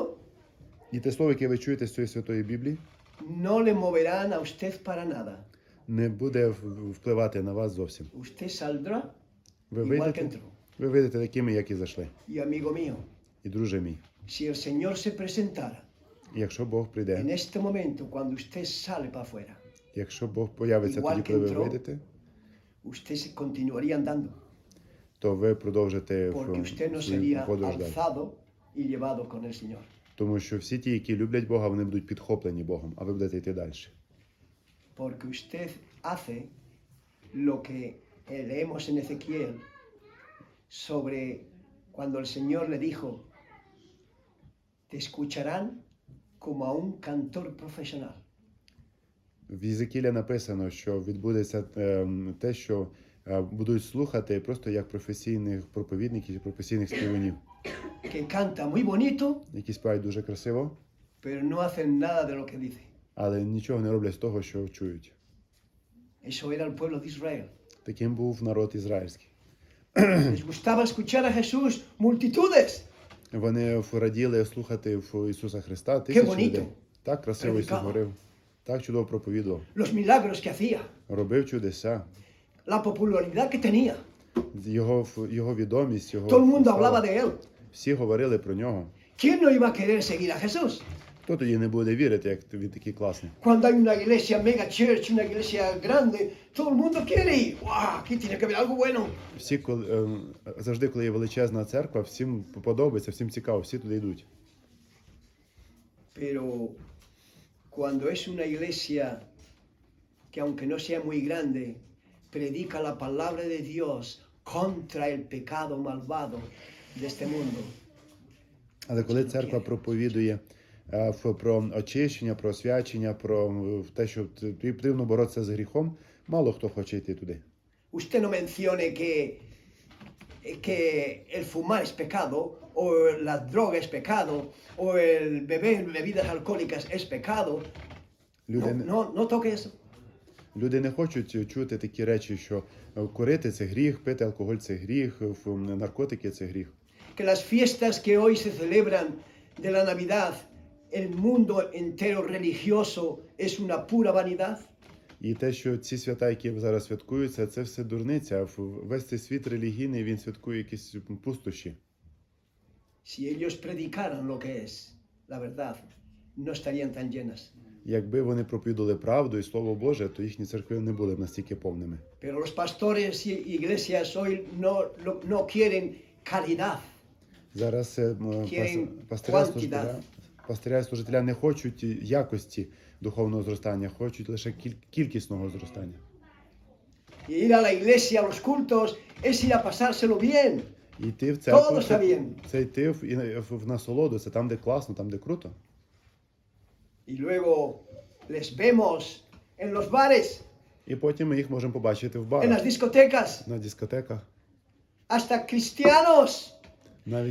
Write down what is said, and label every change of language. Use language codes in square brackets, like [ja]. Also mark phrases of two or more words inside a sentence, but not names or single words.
[uk] І те слово, яке ви чуєте з цієї Святої Біблії, [es] no le moverán a usted para nada. [uk] не буде впливати на вас зовсім. [es] Usted saldrá [uk] Ви [es] igual que [uk] вийдете, [es] entró. [uk] ви вийдете такими, як і зайшли. [es] Y amigo mío, [uk] І друже мій, [es] si el Señor se presentara [uk] і якщо Бог [es] en [uk] прийде, [es] este momento, cuando usted sale para afuera, [uk] якщо Бог появиться [es] Igual [uk] тоді, [es] que [uk] коли ви [es] entró, [uk] вийдете, [es] usted continuaría andando, [uk] то ви продовжите [es] porque usted no [uk] свою [es] sería [uk] подорож далі. [es] alzado y llevado con el Señor. [uk] Тому що всі ті, які люблять Бога, вони будуть підхоплені Богом, а ви будете йти далі. [es] Porque usted hace lo que leemos en Ezequiel sobre cuando el Señor le dijo, te escucharán como a un cantor profesional. [uk] В Єзекіля написано, що відбудеться те, що будуть слухати просто як професійних проповідників, професійних співунів, [es] Que canta muy bonito, [uk] які співають дуже красиво, [es] pero no hacen nada de lo que dice. [uk] але нічого не роблять з того, що чують. [es] Eso era el pueblo de Israel. [uk] Таким був народ ізраїльський. [es] Les gustaba escuchar a Jesús multitudes. [uk] Вони раділи слухати Ісуса Христа, тисячі [es] bonito. [uk] людей. Так красиво Ісус [es] Predicaba. [uk] говорив, так чудово проповідував, [es] Los milagros que hacía, [uk] робив чудеса, [es] la popularidad que tenía. [uk] його відомість, його [es] Todo el mundo [uk] слава. [es] hablaba de él. [uk] Всі говорили про нього. [es] ¿Quién no iba a querer seguir a Jesús? [uk] Хто тоді не буде вірити, як він такий класний? [es] Cuando hay una iglesia [en] mega church, [es] una iglesia grande, todo el mundo quiere ir. ¡Wow! Aquí tiene que haber algo bueno. [uk] Всі, завжди, коли є величезна церква, всім подобається, всім цікаво, всі туди йдуть. [es] Pero cuando es una iglesia que aunque no sea muy grande, predica la palabra de Dios contra el pecado malvado de este mundo. [uk] Але коли церква проповідує про очищення, про освячення, про те, що потрібно боротися з гріхом, мало хто хоче йти туди. [es] Usted no mencione que el fumar es pecado, o la droga es pecado, o el beber bebidas alcohólicas es pecado. [uk] Люди, [es] No toque eso. [uk] люди не хочуть чути такі речі, що курити – це гріх, пити алкоголь – це гріх, наркотики – це гріх. [es] Que las fiestas que hoy se celebran de la Navidad, el mundo entero religioso es una pura vanidad. [uk] І те, що ці свята, які зараз святкуються, це все дурниця. Весь цей світ релігійний, він святкує якісь пустощі. [es] Si ellos predicaran lo que es la verdad, no estarían tan llenas. [uk] Якби вони проповідували правду і Слово Боже, то їхні церкви не були б настільки повними. [es] Pero los pastores y iglesias hoy no quieren calidad. [uk] Зараз [es] Quieren [uk] пастиря і служителя не хочуть якості духовного зростання, хочуть лише кількісного зростання. [es] Y ir a la iglesia, a los cultos, es ir a pasárselo bien. [uk] І йти в [es] Todo [uk] церкву, [es] está bien. [uk] це йти в насолоду, це там, де класно, там, де круто. [es] Y luego les vemos en los bares, [uk] І потім ми їх можемо побачити в [es] en [uk] барах, [es] las discotecas, [uk] на дискотеках, [es] hasta cristianos [uk] навіть